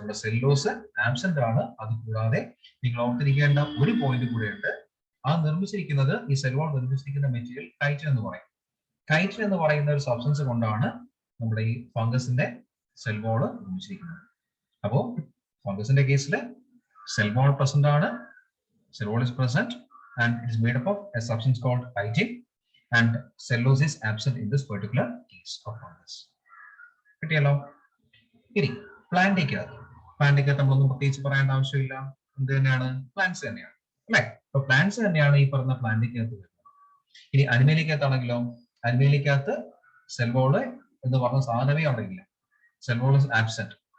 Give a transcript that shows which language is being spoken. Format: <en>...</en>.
<ml>നമ്മുടെ സെല്ലോസ് ആബ്സെന്റ് ആണ്. അത് കൂടാതെ നിങ്ങൾ ഓർത്തിരിക്കേണ്ട ഒരു പോയിന്റ് കൂടെ ഉണ്ട്. ആ നിർമ്മിച്ചിരിക്കുന്നത്, ഈ സെൽ വാൾ നിർമ്മിച്ചിരിക്കുന്ന മെറ്റീരിയൽ കൈറ്റിൻ എന്ന് പറയും. കൈറ്റിൻ എന്ന് പറയുന്ന ഒരു സബ്സ്റ്റൻസ് കൊണ്ടാണ് നമ്മുടെ ഈ ഫംഗസിന്റെ സെൽ വാൾ നിർമ്മിച്ചിരിക്കുന്നത്. അപ്പോ ഫംഗസിന്റെ കേസിൽ സെൽ വാൾ പ്രസന്റ് ആണ്.</ml> <en>Cell wall is present and it is made up of a substance called chitin, and cellulose is absent in this particular case of fungus.</en> <ml>കിട്ടിയല്ലോ. ഇനി പ്ലാന്റിലേക്ക് നമ്മളൊന്നും പ്രത്യേകിച്ച് പറയേണ്ട ആവശ്യമില്ല. എന്ത് തന്നെയാണ്, പ്ലാന്റ്സ് തന്നെയാണ് അല്ലെ. അപ്പൊ പ്ലാന്റ്സ് തന്നെയാണ് ഈ പറഞ്ഞ പ്ലാന്റിലേക്കകത്ത് വരുന്നത്. ഇനി അനിമേലിക്കകത്താണെങ്കിലോ, അനിമേലിക്കകത്ത് സെൽ വാൾ എന്ന് പറഞ്ഞ സാധനമേ അവിടെ ഇല്ല.</ml> <en>Cell wall is absent.</en>